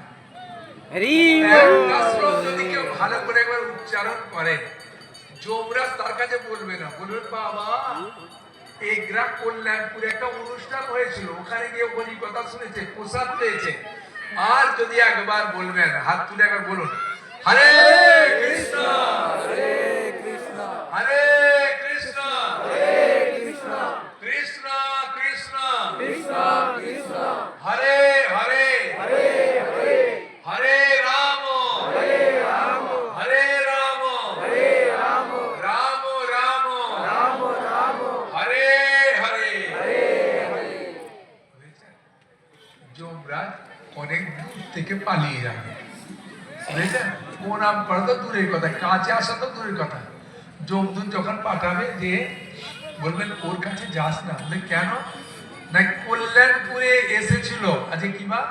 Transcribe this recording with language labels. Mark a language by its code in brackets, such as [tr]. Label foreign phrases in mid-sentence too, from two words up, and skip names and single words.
[bn] একটা শ্লোক যদি কেউ ভালো করে একবার উচ্চারণ করে, যমরাজ তার কাছে বলবে না, বলবেন বাবা এই গ্রাম কল্যাণপুরে একটা অনুষ্ঠান হয়েছিল, ওখানে গিয়ে হরি কথা শুনেছে, প্রসাদ পেয়েছে। আর যদি একবার বলবেন, হাত তুলে একবার বলুন, [sa] হরে কৃষ্ণ হরে কৃষ্ণ হরে কৃষ্ণ হরে কৃষ্ণ কৃষ্ণ কৃষ্ণ কৃষ্ণ কৃষ্ণ হরে হরে হরে হরে হরে রাম হরে রাম হরে রাম হরে রাম রাম রাম রাম রাম হরে হরে হরে হরে। [bn] যমরাজ অনেক দূর থেকে পালিয়ে যাবে, বুঝেছেন? প্রণাম করা তো দূরের কথা, কাছে আসা তো দূরের কথা। যমদূত যখন পাঠাবে যে বলবেন ওর কাছে যাস না, বলে কেন? না কল্যাণপুরে এসেছিল আজকে কি বার?